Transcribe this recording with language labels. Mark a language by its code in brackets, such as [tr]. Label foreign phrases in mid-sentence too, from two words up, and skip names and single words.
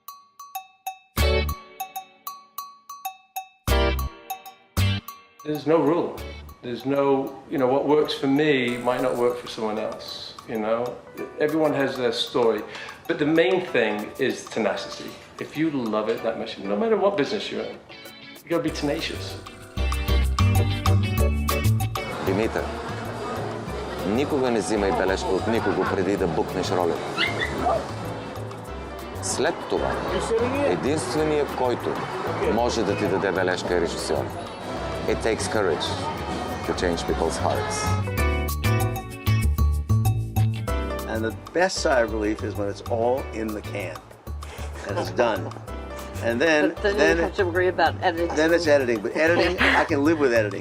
[en] There's no rule. There's no, you know, what works for me might not work for someone else, you know? Everyone has their story. But the main thing is tenacity. If you love it that much, no matter what business you're in, you gotta be tenacious. [bg] Димитър, никога не взимай бележка от никого преди да букнеш ролята. След това, единственият, който може да ти даде бележка е режисьор. [en] It takes courage to change people's hearts. And the best sigh of relief is when it's all in the can and it's done. And then you have to worry about editing. Then it's editing, but editing I can live with editing.